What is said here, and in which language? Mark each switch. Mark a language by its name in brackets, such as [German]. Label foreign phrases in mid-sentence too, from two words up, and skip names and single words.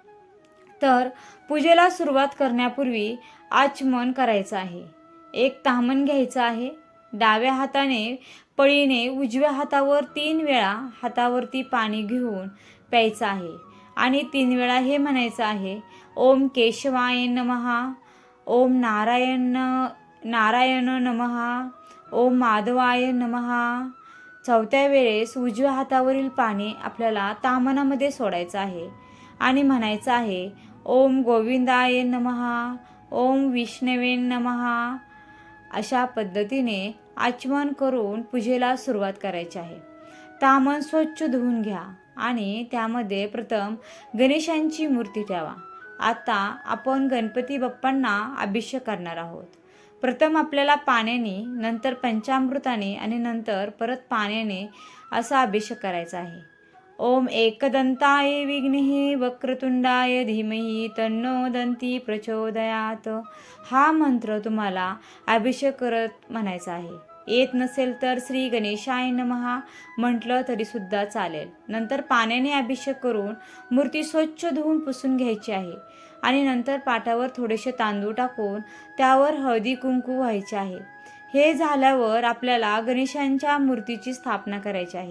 [Marathi] तर पूजेला सुरुवात करण्यापूर्वी आचमन करायचं आहे. एक ताम्हण घ्यायचं आहे. डाव्या हाताने पळीने उजव्या हातावर 3 वेळा हातावरती पाणी घेऊन प्यायचं आहे आणि 3 वेळा हे म्हणायचं आहे, [Sanskrit] ओम केशवाय नमः, ओम नारायण नमः, ओम माधवाय नमः. [Marathi] चौथ्या वेळेस उजव्या हातावरील पाणी आपल्याला ताम्हणामध्ये सोडायचं आहे आणि म्हणायचं आहे, [Sanskrit] ओम गोविंदाय नमः, ओम विष्णवे नमः. [Marathi] अशा पद्धतीने आचमन करून पूजेला सुरुवात करायची आहे. ताम्हण स्वच्छ धुवून घ्या आणि त्यामध्ये प्रथम गणेशांची मूर्ती ठेवा. आता आपण गणपती बाप्पांना अभिषेक करणार आहोत. प्रथम आपल्याला पाण्याने, नंतर पंचामृताने आणि नंतर परत पाण्याने असा अभिषेक करायचा आहे. [Sanskrit] ओम एकदंताय विघ्नेः वक्रतुंडाय धीमहि तन्नो दंती प्रचोदयात. [Marathi] हा मंत्र तुम्हाला अभिषेक करत म्हणायचा आहे. येत नसेल तर [Sanskrit] श्री गणेशाय नमः [Marathi] म्हटलं तरी सुद्धा चालेल. नंतर पाण्याने अभिषेक करून मूर्ती स्वच्छ धुवून पुसून घ्यायची आहे आणि नंतर पाटावर थोडेसे तांदूळ टाकून त्यावर हळदी कुंकू व्हायचे आहे. हे झाल्यावर आपल्याला गणेशांच्या मूर्तीची स्थापना करायची आहे.